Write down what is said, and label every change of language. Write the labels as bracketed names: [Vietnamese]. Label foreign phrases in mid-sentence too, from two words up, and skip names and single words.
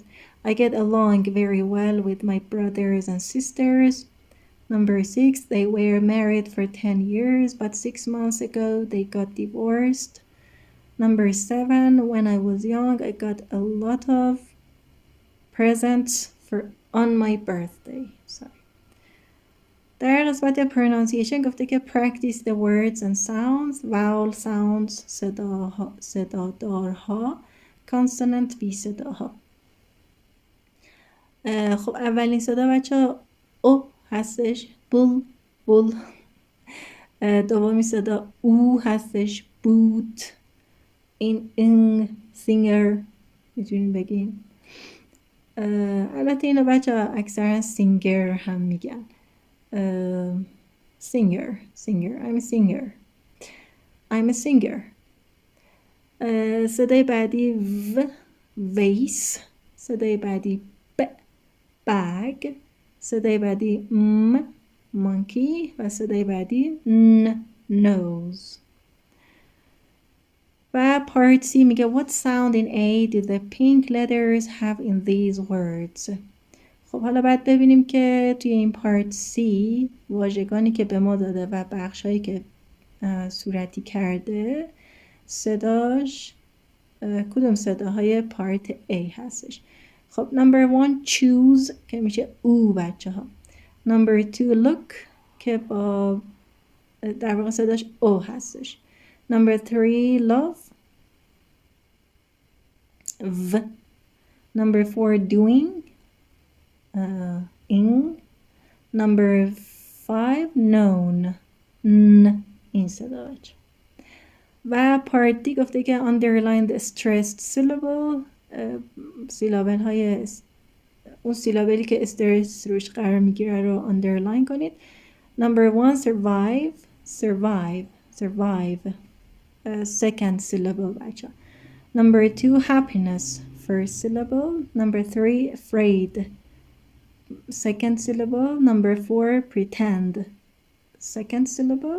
[English] I get along very well with my brothers and sisters. Number 6, they were married for 10 years, but 6 months ago they got divorced. Number 7, when I was young, I got a lot of presents on my birthday. Sorry. [Persian] در قسمت pronunciation گفته که [English] practice the words and sounds, vowel sounds, [Persian] صدادارها, consonant بی صداها. خب اولین صدا بچه او هستش، بول. دومی صدا او هستش، بوت. این سینگر میتونین بگین. البته اینو بچه اکثرا سینگر هم میگن. [English] singer. I'm a singer. [Persian] صدای بعدی vase. صدای بعدی bag. صدای بعدی monkey و صدای بعدی nose. [English] و part C میگه what sound in A do the pink letters have in these words. [Persian] خب حالا باید ببینیم که توی این پارت C واژگانی که به ما داده و بخشایی که صورتی کرده صداش کدوم صداهای پارت A هستش. خب [English] number 1 choose [Persian] که میشه او بچه ها. [English] number 2 look [Persian] که با در واقع صداش او هستش. [English] number 3 love v. number 4 doing in. number 5 known [Persian] این صدا بچه. و پارت دی گفته که [English] underline the stressed syllable [Persian] سیلابل های اون سیلابلی که استرس روش قرار میگیره رو underline کنید. [English] number 1 survive second syllable بچه. number 2 happiness first syllable. number 3 afraid second syllable. number 4 pretend second syllable.